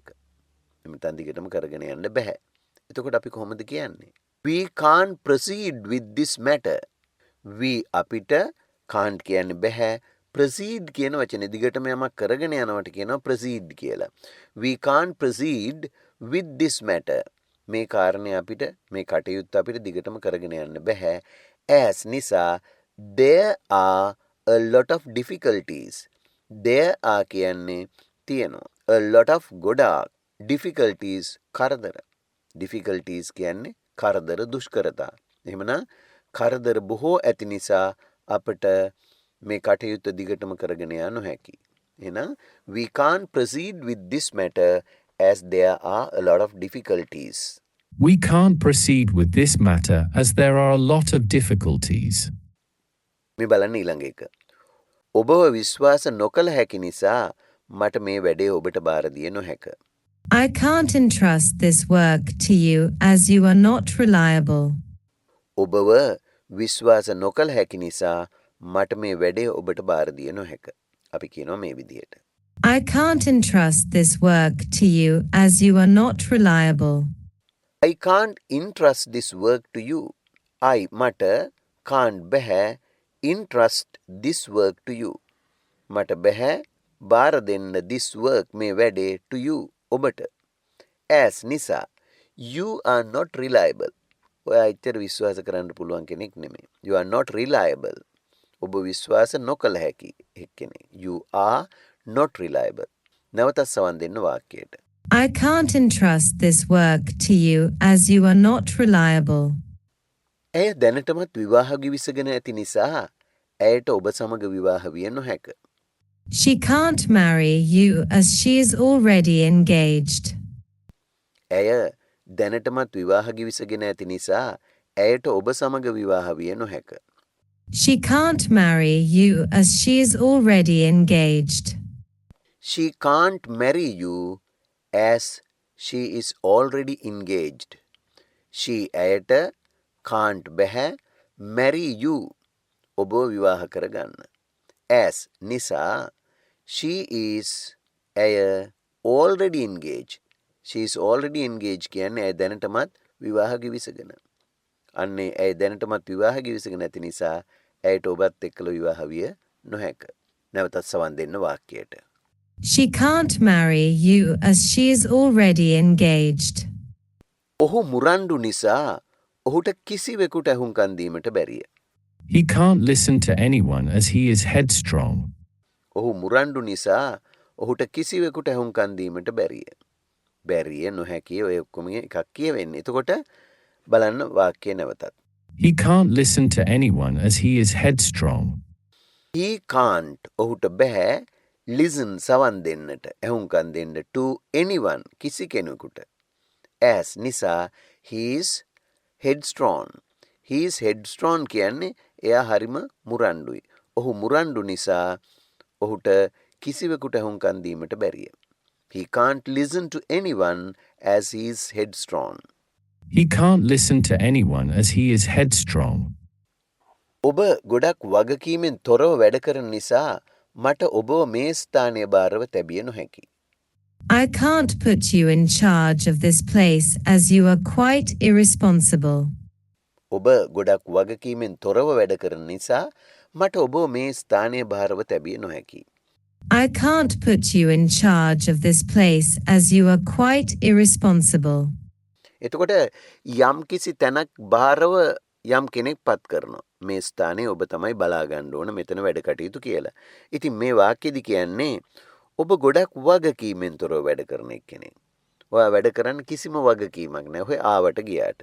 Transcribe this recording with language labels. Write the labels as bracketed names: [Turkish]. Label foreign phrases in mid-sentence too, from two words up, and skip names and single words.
[Sinhala] එමෙතන දිගටම කරගෙන යන්න බෑ. එතකොට අපි කොහොමද කියන්නේ? [English] We can't proceed with this matter. [Sinhala] We අපිට can't කියන්නේ බෑ. proceed කියන වචනේ දිගටම යමක් කරගෙන යනවට කියනවා proceed කියලා. [English] We can't proceed with this matter. [Sinhala] මේ කාරණේ අපිට මේ කටයුත්ත අපිට දිගටම කරගෙන යන්න බෑ. [English] as නිසා there are a lot of difficulties. there are [Sinhala] කියන්නේ තියෙනවා. [English] a lot of ගොඩාක් difficulties කරදර. [Sinhala] difficulties කියන්නේ කරදර දුෂ්කරතා. එහෙමනම් කරදර බොහෝ ඇති නිසා අපට මේ කටයුත්ත දිගටම කරගෙන යා නොහැකි. [English] එහෙනම් we can't proceed with this matter as there are a lot of difficulties. We can't proceed with this matter as there are a lot of difficulties. [Sinhala] මේ බලන්න ඊළඟ එක. ඔබව විශ්වාස නොකළ හැකි නිසා මට මේ වැඩේ ඔබට බාර දිය නොහැක. [English] I can't entrust this work to you as you are not reliable. [Sinhala] ඔබව විශ්වාස නොකළ හැකි නිසා මට මේ වැඩේ ඔබට බාර දිය නොහැක. අපි කියනවා මේ විදිහට. [English] I can't entrust this work to you as you are not reliable. I can't entrust this work to you. I මට can't බෑ entrust this work to you. [Sinhala] මට බෑ බාර දෙන්න [English] this work [Sinhala] මේ වැඩේ [English] to you [Sinhala] ඔබට. [English] as නිසා you are not reliable. [Sinhala] ඔයා ඇත්තට විශ්වාස කරන්න පුළුවන් කෙනෙක් නෙමෙයි. [English] You are not reliable. [Sinhala] ඔබ විශ්වාස නොකළ හැකි කෙනෙක්. [English] You are not reliable. [Sinhala] නැවතත් සවන් දෙන්න වාක්‍යයට. [English] I can't entrust this work to you as you are not reliable. [Sinhala] ඇය දැනටමත් විවාහ ගිවිසගෙන ඇති නිසා ඇයට ඔබ සමග විවාහ විය නොහැක. [English] She can't marry you as she is already engaged. [Sinhala] ඇය දැනටමත් විවාහ ගිවිසගෙන ඇති නිසා ඇයට ඔබ සමග විවාහ විය නොහැක. [English] She can't marry you as she is already engaged. She can't marry you as she is already engaged. [Sinhala] She ඇයට can't බැහැ [English] marry you [Sinhala] ඔබ විවාහ කරගන්න. [English] as නිසා she is ඇය already engaged. She is already engaged [Sinhala] කියන්නේ ඇය දැනටමත් විවාහ ගිවිසගෙන. අන්නේ ඇය දැනටමත් විවාහ ගිවිසගෙන ඇති නිසා ඇයට ඔබත් එක්කලා විවාහ විය නොහැක. නැවතත් සවන් දෙන්න වාක්‍යයට. [English] She can't marry you as she is already engaged. [Sinhala] ඔහු මුරණ්ඩු නිසා ඔහුට කිසිවෙකුට ඇහුම්කන් දීමට බැරිය. [English] He can't listen to anyone as he is headstrong. [Sinhala] ඔහු මුරණ්ඩු නිසා ඔහුට කිසිවෙකුට ඇහුම්කන් දීමට බැරිය. බැරිය නොහැකිය ඔය ඔක්කොම එකක් කියවෙන්නේ. එතකොට බලන්න වාක්‍යය නැවතත්. [English] He can't listen to anyone as he is headstrong. He can't [Sinhala] ඔහුට බෑ listen සවන් දෙන්නට ඇහුම්කන් දෙන්න [English] to anyone [Sinhala] කිසි කෙනෙකුට. [English] As නිසා he is headstrong. He is headstrong [Sinhala] කියන්නේ එයා හරිම මුරණ්ඩුයි. ඔහු මුරණ්ඩු නිසා ඔහුට කිසිවෙකුට ඇහුම්කන් දීමට බැරිය. [English] He can't listen to anyone as he is headstrong. He can't listen to anyone as he is headstrong. [Sinhala] ඔබ ගොඩක් වගකීමෙන් තොරව වැඩ කරන නිසා මට ඔබව මේ ස්ථානය භාරව තැබිය නොහැකි. [English] I can't put you in charge of this place as you are quite irresponsible. [Sinhala] ඔබ ගොඩක් වගකීමෙන් තොරව වැඩ කරන නිසා මට ඔබව මේ ස්ථානය භාරව තැබිය නොහැකි. [English] I can't put you in charge of this place as you are quite irresponsible. [Sinhala] එතකොට යම් කිසි තැනක් භාරව යම් කෙනෙක් පත් කරනවා. මේ ස්ථානයේ ඔබ තමයි බලා ගන්න ඕන මෙතන වැඩ කටයුතු කියලා. ඉතින් මේ වාක්‍යෙදි කියන්නේ ඔබ ගොඩක් වගකීමෙන් තොරව වැඩ කරන එක්කෙනෙක්. ඔයා වැඩ කරන්න කිසිම වගකීමක් නැහැ. ඔය ආවට ගියාට.